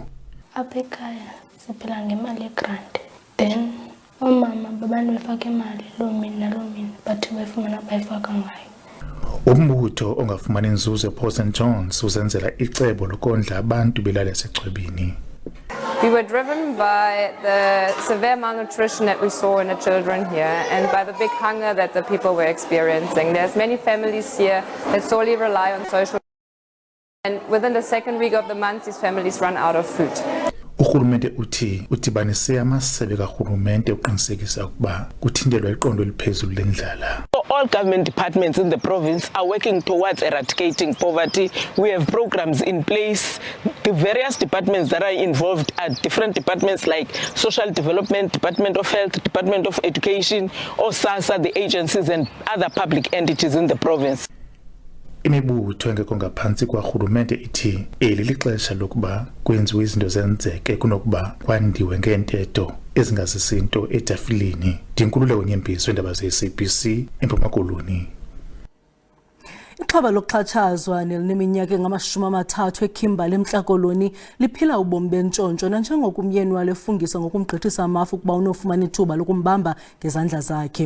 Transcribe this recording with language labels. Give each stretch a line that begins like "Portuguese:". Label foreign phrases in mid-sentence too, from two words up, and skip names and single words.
Xhosa: Apha ekhaya siphila ngemali yegrant, then oomama babantu befaka imali loo mini naloo mini bathi bayifumana bayifaka ngayo. Umbutho ongafumani nzuzo ePort St John's uzenzela icebo lokondla abantu belala esechwebini.
English: We were driven by the severe malnutrition that we saw in the children here and by the big hunger that the people were experiencing. There's many families here that solely rely on social, and within the second week of the month, these families run out of food.
Xhosa: Urhulumente uthi udibanise amasebe karhulumente uqinisekisa ukuba kuthintelwa iqondo eliphezulu lendlala.
English: All government departments in the province are working towards eradicating poverty. We have programs in place. The various departments that are involved are different departments like Social Development, Department of Health, Department of Education, or SASSA, the agencies and other public entities in the province.
Xhosa: Imibutho engekho ngaphantsi kwarhulumente ithi eli lixesha lokuba kwenziwe izinto zenzeke kunokuba kwandiwe ngeentetho ezingazisinto etafileni. Ndinkululeko Nyembiso, iindaba ze-SABC, eMpuma Koloni. Ixhoba lokuxhatshazwa nelineminyaka engama-30 eKimberley eMntla Koloni liphila ubomi bentshontsho nanjengoko umyeni walo efungisa ngokumgqithisa amafu ukuba unofumana ithuba lokumbamba ngezandla zakhe.